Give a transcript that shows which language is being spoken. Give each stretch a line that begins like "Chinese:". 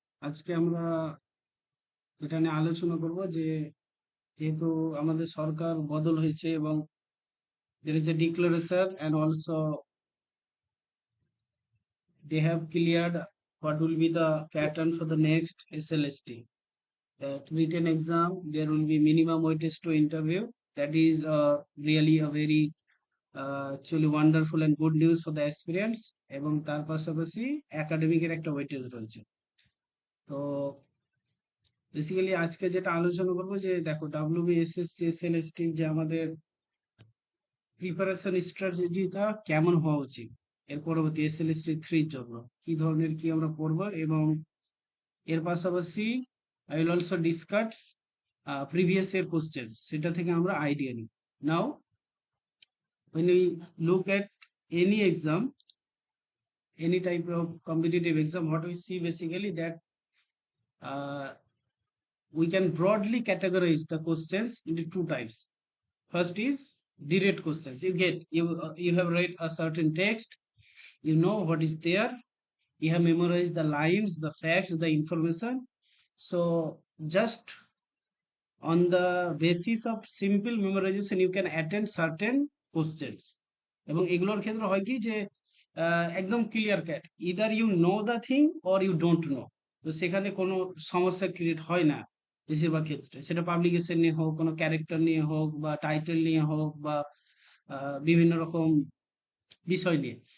Bangla: আজকে আমরা এটা নিয়ে আলোচনা করব যে যেহেতু আমাদের সরকার বদল হয়েছে এবং
English: there is a declaration and also they have cleared what will be the pattern for the next SLST. That written exam, there will be minimum weightage to interview. That is really a very actually wonderful and good news for the aspirants
Bangla: এবং তার পাশাপাশি একাডেমিকের একটা weightage রয়েছে। তো basically আজকে যেটা আলোচনা করবো যে দেখো ডাব্লিউবিএসএসসি এসএলএসটি যে আমাদের প্রিপারেশন স্ট্র্যাটেজিটা কেমন হওয়া উচিত এর পরবর্তী এসএলএসটি 3 এর জন্য কি ধরনের কি আমরা পড়বো এবং এর পাশাপাশি
English: I will also discuss previous year question
Bangla: সেটা থেকে আমরা আইডিয়া নিই।
English: Now when we look at any exam, any type of competitive exam, what we see basically that uh, we can broadly categorize the questions into two types. First is direct questions. You have read a certain text, you know what is there, you have memorized the lines, the facts, the information. So just on the basis of simple memorization you can attend certain questions.
Bangla: এবং এগুলোর ক্ষেত্রে হয় কি যে একদম clear cat,
English: Either you know the thing or you don't know.
Bangla: তো সেখানে কোনো সমস্যা ক্রিয়েট হয় না বেশিরভাগ ক্ষেত্রে, সেটা পাবলিকেশন নিয়ে হোক, কোনো ক্যারেক্টার নিয়ে হোক, বা টাইটেল নিয়ে হোক, বা বিভিন্ন রকম বিষয় নিয়ে।